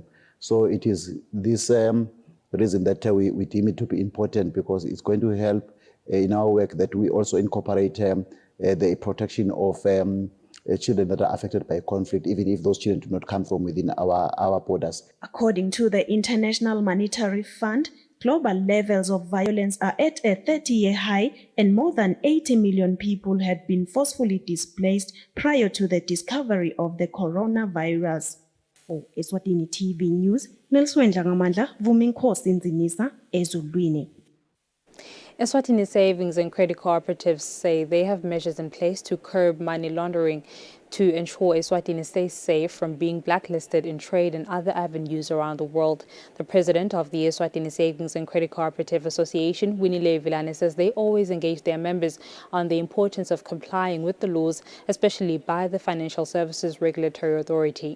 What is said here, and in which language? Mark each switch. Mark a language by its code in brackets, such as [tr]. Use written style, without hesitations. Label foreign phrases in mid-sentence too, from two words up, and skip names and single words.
[en] So it is this reason that we deem it to be important, because it's going to help in our work that we also incorporate the protection of children that are affected by conflict, even if those children do not come from within our borders. According to the International Monetary Fund, global levels of violence are at a 30-year high, and more than 80 million people had been forcefully displaced prior to the discovery of the coronavirus. For Eswatini TV News, Nelswen Dlangamandla, Vuminkosi Nzinisa, Ezulwini. Eswatini Savings and Credit Cooperatives say they have measures in place to curb money laundering to ensure Eswatini stays safe from being blacklisted in trade and other avenues around the world. The president of the Eswatini Savings and Credit Cooperative Association, Winnie Vilane, says they always engage their members on the importance of complying with the laws, especially by the Financial Services Regulatory Authority.